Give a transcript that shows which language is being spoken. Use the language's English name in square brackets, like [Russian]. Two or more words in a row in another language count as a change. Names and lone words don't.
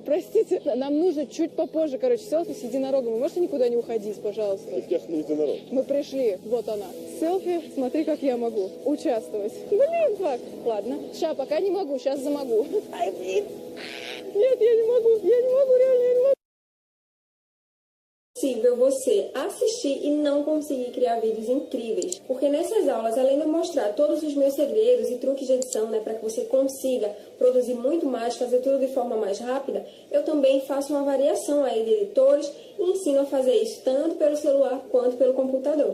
[Russian] Простите, нам нужно чуть попозже, короче, селфи с единорогом. Вы можете никуда не уходить, пожалуйста? Каких единорог? Мы пришли, вот она. Селфи, смотри, как я могу. Участвовать. Блин, фак. Ладно. Сейчас пока не могу, сейчас замогу. Ай, блин. Нет, я не могу, реально, я не могу. [Portuguese] É possível você assistir e não conseguir criar vídeos incríveis, porque nessas aulas, além de eu mostrar todos os meus segredos e truques de edição, né, para que você consiga produzir muito mais, fazer tudo de forma mais rápida, eu também faço uma variação aí de editores e ensino a fazer isso tanto pelo celular quanto pelo computador.